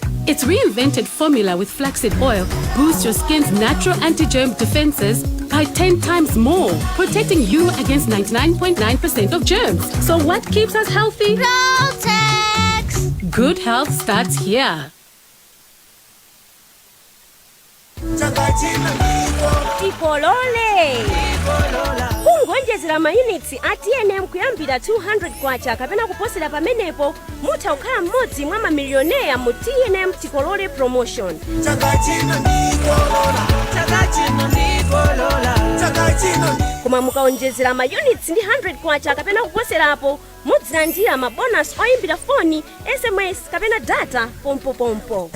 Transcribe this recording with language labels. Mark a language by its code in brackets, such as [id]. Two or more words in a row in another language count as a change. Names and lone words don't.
[en] Its reinvented formula with flaxseed oil boosts your skin's natural anti-germ defenses by 10 times more, protecting you against 99.9% of germs. So what keeps us healthy? Protex! Good health starts here. [ny] Tikolole kungonjezera mayunits atnm kuyambira 200 kwacha kapena kuposera pamenepo mutha kukhala mmodzi mwa mamilioneya mu tnm tikolole promotion. Koma mukaonjezera mayunits ndi 100 kwacha kapena kuposerapo mudzilandira mabonus oyimbira foni, sms kapena data pompo.